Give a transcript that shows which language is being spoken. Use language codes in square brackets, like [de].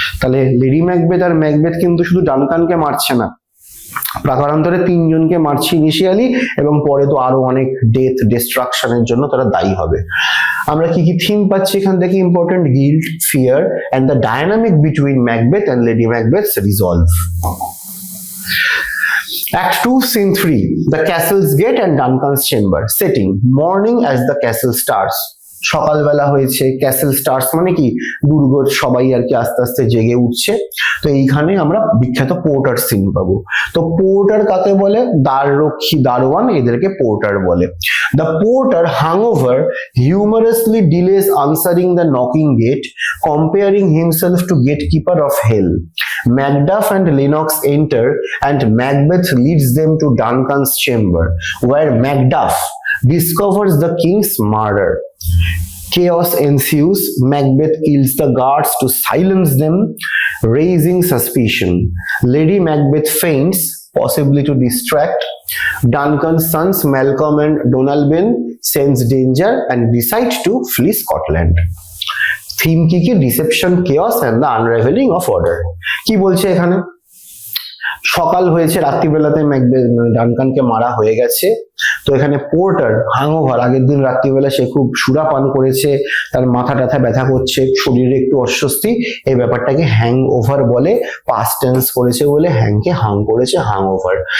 [bn] তাহলে lady Macbeth আর Macbeth কিন্তু শুধু ডানকানকে মারছে না, প্রাকারান্তরে তিনজনকে মারছে ইনিশিয়ালি এবং পরে তো আরো অনেক ডেথ ডিস্ট্রাকশনের জন্য তারা দায়ী হবে। আমরা কি কি থিম পাচ্ছি এখান থেকে important? [en] Guilt, fear and the dynamic between Macbeth and Lady Macbeth's resolve. Act 2, Scene 3, the castle's gate and Duncan's chamber. Setting, morning as the castle starts. [bn] সকালবেলা হয়েছে, ক্যাসেল স্টার্স মানে কি দুর্গ সবাই আর কি আস্তে আস্তে জেগে উঠছে। তো এইখানে আমরা বিখ্যাত পোর্টার সিন পাবো। তো পোর্টার কাকে বলে? দ্বাররক্ষী, দারোয়ান, এদেরকে পোর্টার বলে। [en] The porter hungover humorously delays answering the knocking gate, comparing himself to gatekeeper of hell. Macduff and Lennox enter and Macbeth leads them to Duncan's chamber, where Macduff discovers the king's murder. Chaos ensues. Macbeth kills the guards to silence them, raising suspicion. Lady Macbeth faints, possibly to distract. Duncan's sons Malcolm and Donalbain sense danger and decide to flee Scotland. Theme [bn] কি? [en] Deception, chaos and the unraveling of order. [bn] কি বলছে এখানে? সকাল হয়েছে, রাত্রিবেলাতে ডানকানকে মারা হয়ে গেছে। তো এখানে পোর্টার হ্যাংওভার, আগের দিন রাত্রিবেলা সে খুব সুরা পান করেছে, তার মাথা টাথা ব্যথা করছে, শরীরে একটু অস্বস্তি, এই ব্যাপারটাকে হ্যাং ওভার বলে, পাস্ট টেন্স করেছে বলে হ্যাংকে হাং করেছে, হ্যাং ওভার।